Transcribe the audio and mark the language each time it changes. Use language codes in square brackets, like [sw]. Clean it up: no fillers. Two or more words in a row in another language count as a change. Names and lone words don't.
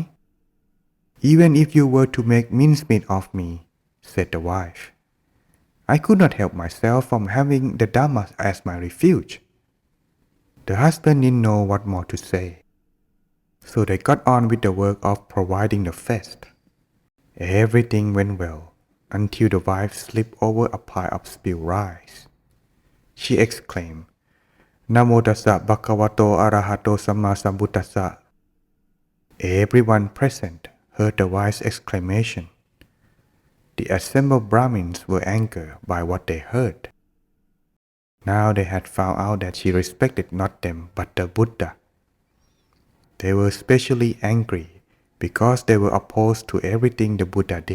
[en] Even if you were to make mincemeat of me," said the wife, "I could not help myself from having the Dhamma as my refuge." The husband didn't know what more to say, so they got on with the work of providing the feast. Everything went well until the wife slipped over a pile of spilled rice. She exclaimed, [pi] "Namo tassa bhagavato arahato samma sambuddhassa." [en] Everyone present heard the wife's exclamation. The assembled Brahmins were angered by what they heard. Now they had found out that she respected not them but the Buddha. They were especially angry because they were opposed to everything the Buddha did.